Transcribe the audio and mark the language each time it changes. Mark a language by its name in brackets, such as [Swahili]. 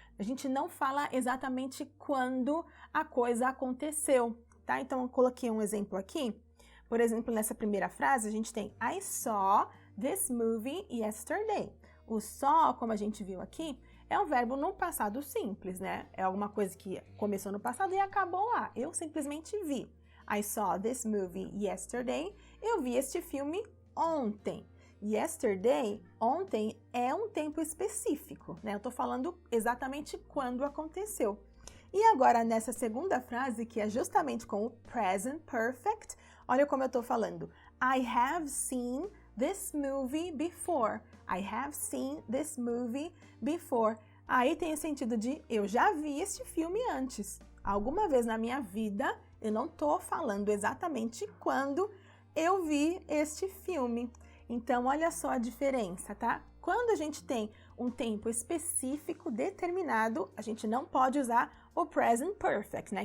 [Portuguese] A gente não fala exatamente quando a coisa aconteceu, tá? Então, eu coloquei um exemplo aqui. Por exemplo, nessa primeira frase, a gente tem [English] I saw this movie yesterday. [Portuguese] O saw, como a gente viu aqui, é um verbo no passado simples, né? É alguma coisa que começou no passado e acabou lá. Eu simplesmente vi. [English] I saw this movie yesterday. [Portuguese] Eu vi este filme ontem. Yesterday, ontem, é um tempo específico, né? Eu tô falando exatamente quando aconteceu. E agora, nessa segunda frase, que é justamente com o present perfect, olha como eu tô falando. [English] I have seen this movie before. I have seen this movie before. [Portuguese] Aí tem o sentido de eu já vi este filme antes. Alguma vez na minha vida, eu não tô falando exatamente quando eu vi este filme. Então, olha só a diferença, tá? Quando a gente tem um tempo específico, determinado, a gente não pode usar o present perfect, né?